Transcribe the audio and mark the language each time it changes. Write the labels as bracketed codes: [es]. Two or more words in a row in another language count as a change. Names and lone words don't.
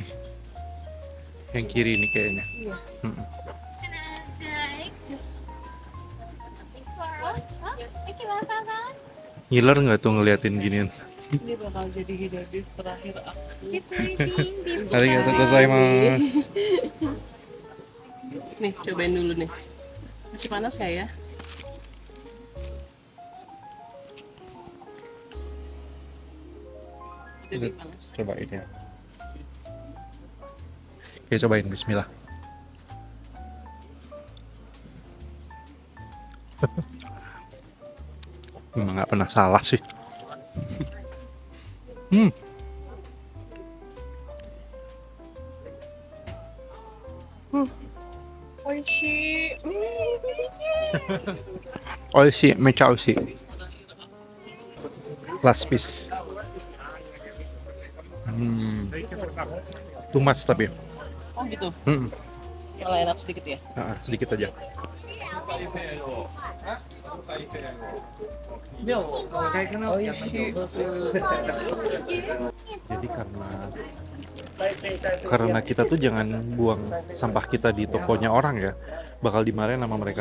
[id] Yang kiri ini kayaknya. Mm-mm. Ngiler nggak tuh ngeliatin ginian? Ini bakal jadi hidabis terakhir aku. [ja] ありがとうございます. [id] Nih, cobain dulu nih. Masih panas nggak ya? Udah nih panas. Cobain ya. Oke, cobain. Bismillah. Memang nggak pernah salah sih. Hmm, Oishi. [ja] おいしい、めっちゃおいしい. [en] Last piece. Too much tapi. [id] Oh gitu. Hmm, Malah enak sedikit ya. sedikit aja. Oishi. Jadi karena kita tuh jangan buang sampah kita di tokonya orang ya, bakal dimarahin sama mereka.